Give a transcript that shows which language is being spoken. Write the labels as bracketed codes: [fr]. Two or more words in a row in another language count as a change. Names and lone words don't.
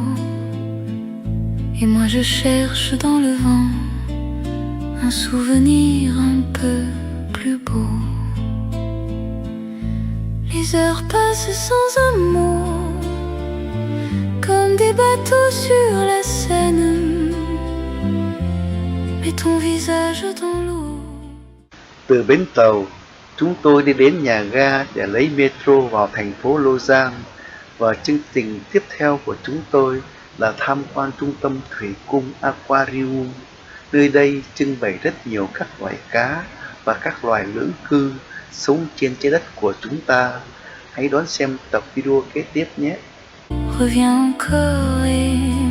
[fr] Et moi je cherche dans le vent un souvenir un peu plus beau. passe sans un mot, comme des bateaux sur la Seine. Mets ton visage dans l'eau. [vi] Từ bến tàu, chúng tôi đi đến nhà ga để lấy metro vào thành phố Lausanne. Và chương trình tiếp theo của chúng tôi là tham quan trung tâm thủy cung Aquarium. Nơi đây trưng bày rất nhiều các loài cá và các loài lưỡng cư sống trên trái đất của chúng ta. Hãy đón xem tập video kế tiếp nhé. [fr] Reviens encore et